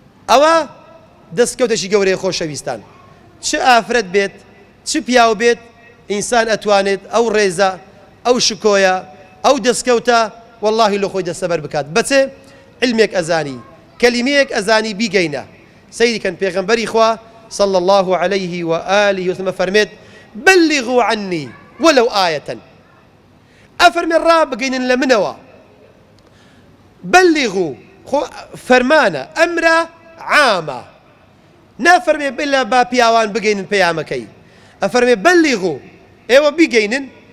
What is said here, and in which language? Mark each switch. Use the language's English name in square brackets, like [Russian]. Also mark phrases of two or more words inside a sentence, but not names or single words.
[Central Kurdish] ئەوە دەستکەوتێکی گەورەی خۆشەویستان. چ ئافرەت بێت، چ پیاو بێت، ئینسان ئەتوانێت ئەو ڕێزە، ئەو شکۆیە، ئەو دەستکەوتە، وەڵڵاهی لە خۆی دەستەبەر بکات. بەچێ؟ علمێک ئەزانی، کەلیمەیەک ئەزانی بیگەینە. سەیری کەن پێغەمبەری خوا صلى الله عليه وآله وسلم فەرمێت: [Arabic] «بەلیغوا عنی وەلەو ئایەتەن.» [Central Kurdish] ئەفەرمێ: «ڕابگەینن لە منەوە.» بەلیغوا، خۆ فەرمانە، ئەمرە عامە. نافەرمێ: «بلە با پیاوان بگەینن پەیامەکەی.» ئەفەرمێ: «بەلیغوا، ئێوە بیگەینن.»